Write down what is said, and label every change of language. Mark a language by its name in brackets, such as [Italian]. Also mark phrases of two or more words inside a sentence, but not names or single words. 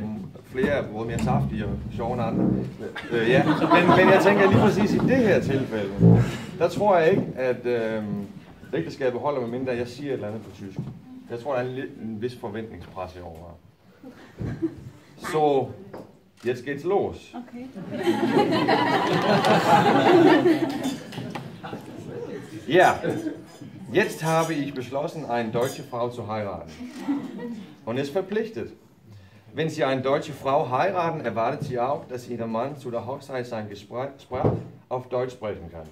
[Danish] Flere er både mere saftige og sjove end andre. Ja. Men jeg tænker lige præcis i det her tilfælde, der tror jeg ikke, at ægteskabet holder med mindre, at jeg siger et eller andet på tysk. Jeg tror, der er en vis forventningspres i over. Så, [German] jetzt geht's los. Okay. Ja, jetzt habe ich beschlossen, eine deutsche Frau zu heiraten. Und ist verpflichtet. Wenn Sie eine deutsche Frau heiraten, erwartet sie auch, dass Ihr Mann zu der Hochzeit sein Gespräch auf Deutsch sprechen kann.